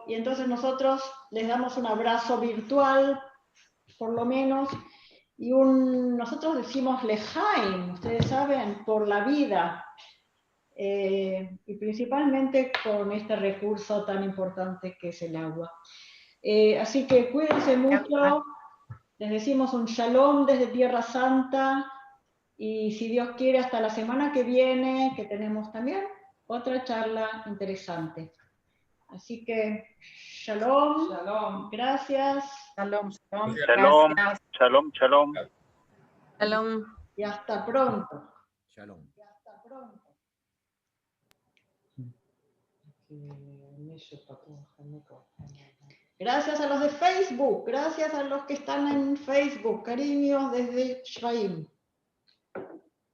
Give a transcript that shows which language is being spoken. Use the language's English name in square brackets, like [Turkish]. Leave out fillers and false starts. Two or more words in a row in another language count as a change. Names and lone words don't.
[Spanish] Y entonces nosotros les damos un abrazo virtual, por lo menos, y nosotros decimos lejaim, ustedes saben, por la vida, y principalmente con este recurso tan importante que es el agua. Así que cuídense mucho, les decimos un shalom desde Tierra Santa, y si Dios quiere hasta la semana que viene, que tenemos también otra charla interesante. Así que shalom, shalom, gracias. Shalom, shalom. Shalom, Gracias. shalom, shalom. Shalom. Y hasta pronto. Shalom. Y hasta pronto. Gracias a los de Facebook, gracias a los que están en Facebook, cariños desde Shraim.